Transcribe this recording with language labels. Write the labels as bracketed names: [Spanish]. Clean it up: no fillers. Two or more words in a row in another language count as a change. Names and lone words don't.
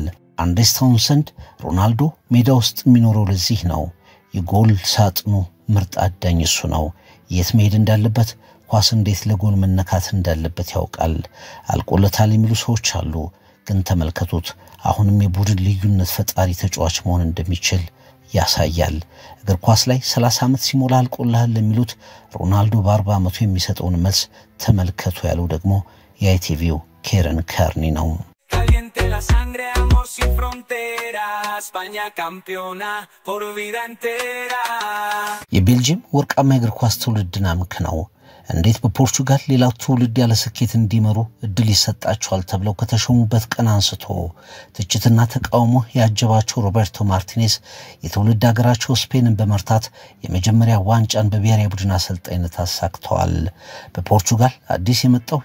[Amharic] አንድሬስ ታውንሰንድ ሮናልዶ ሜዳ ውስጥ የሚኖረው ለዚህ ነው፣ የጎል ሳጥኑ ምርጥ አዳኝ እሱ ነው፣ የት መሄድ እንዳለበት ኳስ እንዴት ለጎል መነካት እንዳለበት ያውቃል፣ አልቆለታል የሚሉ ሰዎች አሉ። ግን ተመልከቱት፣ አሁንም የቡድን ልዩነት ፈጣሪ ተጫዋች መሆን እንደሚችል ያሳያል። እግር ኳስ ላይ 30 ዓመት ሲሞላ አልቆልሃል ለሚሉት ሮናልዶ በ40 ዓመቱ የሚሰጠውን መልስ ተመልከቱ ያለው ደግሞ የአይቲቪው ኬረን ከርኒ ነው። [Spanish] Caliente la sangre, amor sin fronteras, España campeona por vida entera. [Amharic] የቤልጂየም ወርቃማ እግር ኳስ ትውልድና ምክንያው እንዴት በፖርቹጋል ሌላው ትውልድ ያለ ስኬት እንዲመሩ እድል ይሰጣቸዋል ተብለው ከተሾሙበት ቀን አንስቶ ትችትና ተቃውሞ ያጀባቸው ሮቤርቶ ማርቲኔዝ የትውልድ ሀገራቸው ስፔንን በመርታት የመጀመሪያ ዋንጫን በብሔራዊ ቡድን አሰልጣኝነት አሳክተዋል። በፖርቹጋል አዲስ የመጣው